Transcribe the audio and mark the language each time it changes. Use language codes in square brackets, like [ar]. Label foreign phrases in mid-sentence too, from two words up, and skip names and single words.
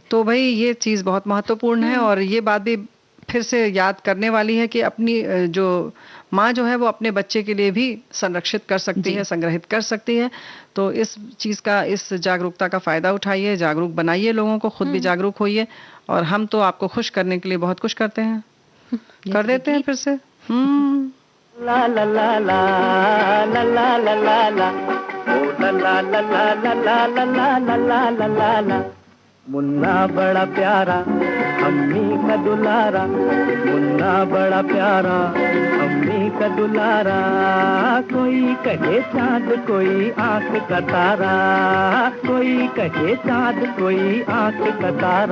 [hi] तो भाई ये चीज बहुत महत्वपूर्ण है। और ये बात भी फिर से याद करने वाली है कि अपनी जो माँ जो है वो अपने बच्चे के लिए भी संरक्षित कर सकती है, संग्रहित कर सकती है। तो इस चीज़ का, इस जागरूकता का फ़ायदा उठाइए, जागरूक बनाइए लोगों को, खुद भी जागरूक होइए। और हम तो आपको खुश करने के लिए बहुत कुछ करते हैं, कर देते हैं फिर से। ला ला ला ला ला ला ला ला ला, ओ ला ला ला ला ला ला ला ला ला ला ला ला। मुन्ना बड़ा प्यारा अम्मी का दुलारा, मुन्ना बड़ा प्यारा अम्मी का दुलारा। कोई कहे चाँद कोई आँख का तारा, कोई कहे चाँद कोई आँख का तारा।